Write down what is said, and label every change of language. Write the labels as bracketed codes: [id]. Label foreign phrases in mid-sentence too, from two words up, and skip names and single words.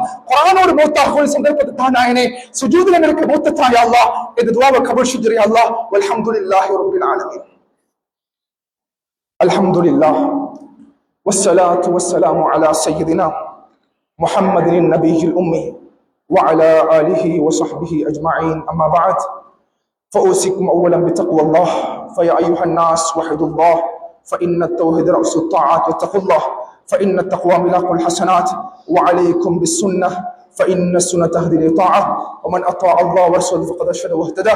[ta] குர்ஆனோடு மௌத்தாக ஒரு சந்தர்ப்பத்தை தான் நாயனே. சுஜூதுல எனக்கு மௌத்த தா [ar] يا الله. [ta] இந்த துஆவை கபூல் செஞ்சிரு [ar] يا الله. والحمد لله رب العالمين الحمد لله والصلاة والسلام على سيدنا محمد النبي الأمي وعلى آله وصحبه أجمعين. أما بعد فأوصيكم أولا بتقوى الله. فيا أيها الناس وحدوا الله فإن التوحيد رأس الطاعات واتقوا الله فإن التقوى ملاك الحسنات. وعليكم بالسنة فإن السنة تهدي للطاعة ومن أطاع الله ورسوله فقد رشد واهتدى.